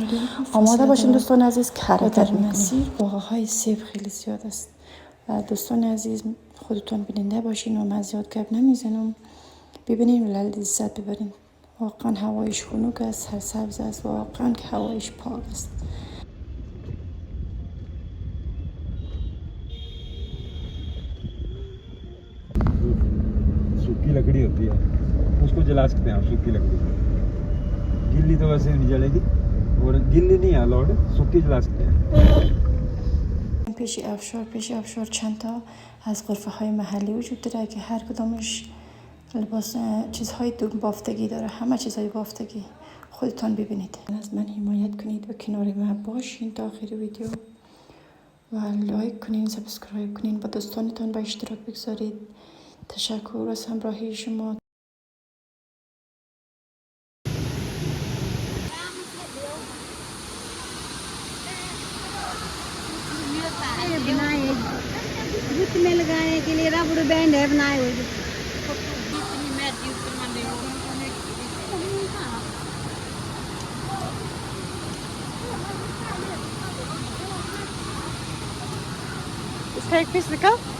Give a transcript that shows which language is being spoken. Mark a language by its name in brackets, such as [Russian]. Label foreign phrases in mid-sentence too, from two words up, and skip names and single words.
[Persian] آماده باشین دوستان عزیز که حرکت می‌کنیم. باغ‌های سیب خیلی زیاد است و دوستان عزیز خودتون بیننده باشین و من زیاد گپ نمیزنم. ببینیم لذت ببرین. واقعا هوایش خنک است، سرسبز است، واقعا که هوایش پاک است. [Hindi] सूखी लकड़ी होती है उसको जला सकते हैं आप, सूखी लकड़ी गिल्ली तो वैसे नहीं जलेगी और गिल्ली नहीं अलाउड, सूखी जला सकते हैं. [Persian] پیش آبشار چند تا از غرفه های محلی وجود داره که هر کدامش لباس چیزهای بافتگی داره، همه چیزهای بافتگی. خودتان ببینید. از من حمایت کنید و کنار من باشین تا آخر ویدیو و لایک کنین، سابسکرایب کنین، با دوستانتان به اشتراک بگذارید. تشکر از همراهی شما. [Hindi] बुत में लगाने के लिए रबड़ बैंड है बनाए हुए. इसका एक पीस दिखाओ.